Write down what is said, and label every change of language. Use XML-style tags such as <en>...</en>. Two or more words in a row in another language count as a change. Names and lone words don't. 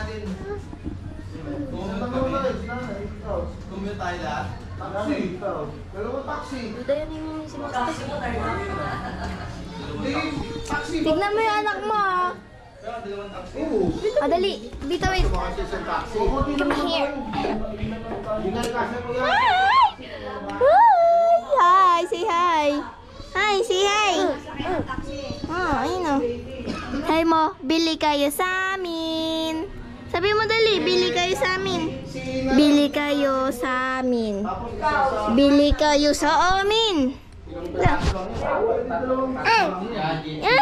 <tl>Commute tayo lahat. Taxi. Dalawang taxi. Duda yan yung si Max. Hindi, taxi. Tignan mo yung anak mo ah. Dalawang taxi. Dali. Dito wait. Kasi isang taxi.</tl> <en>Come here.</en> <tl>Tingnan kasi mo yan.</tl> <en>Hi! Say hi! Hi! Say hi!</en> <tl>Ayun o. Hi mo, bili kayo sa amin. Sabi mo dali, bili kayo sa amin. Bili kayo sa amin. Bili kayo sa amin. Ay!</tl>